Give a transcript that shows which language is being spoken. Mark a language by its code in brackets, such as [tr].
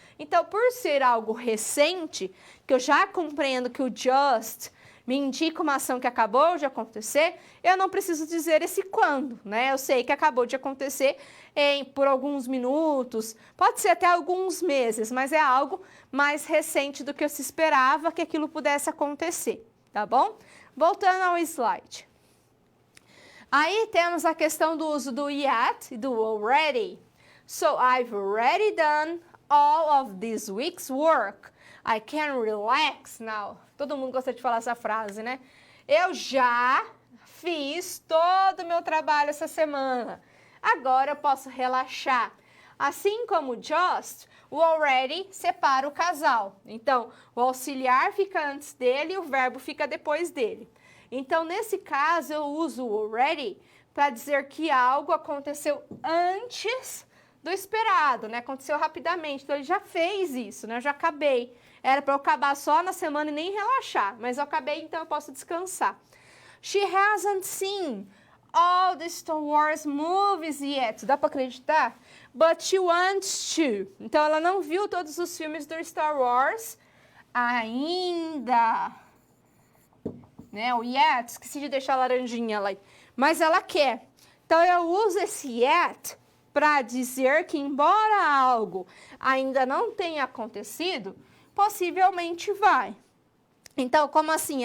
[pt] Então, por ser algo recente, que eu já compreendo que o just me indica uma ação que acabou de acontecer, eu não preciso dizer esse quando, né? Eu sei que acabou de acontecer por alguns minutos, pode ser até alguns meses, mas é algo mais recente do que eu se esperava que aquilo pudesse acontecer, tá bom? Voltando ao slide. Aí temos a questão do uso do yet e do already. [en] So, I've already done all of this week's work. I can relax now. [pt] Todo mundo gosta de falar essa frase, né? Eu já fiz todo o meu trabalho essa semana. Agora eu posso relaxar. Assim como o just, o already separa o casal. Então, o auxiliar fica antes dele e o verbo fica depois dele. Então, nesse caso, eu uso o already para dizer que algo aconteceu antes do esperado, né? Aconteceu rapidamente. Então, ele já fez isso, né? Eu já acabei. Era para eu acabar só na semana e nem relaxar. Mas eu acabei, então eu posso descansar. [en] She hasn't seen all the Star Wars movies yet. [pt] Dá para acreditar? [en] But she wants to. [pt] Então, ela não viu todos os filmes do Star Wars ainda. Né? O yet, esqueci de deixar a laranjinha lá. Mas ela quer. Então, eu uso esse yet para dizer que, embora algo ainda não tenha acontecido, possivelmente vai. Então, como assim?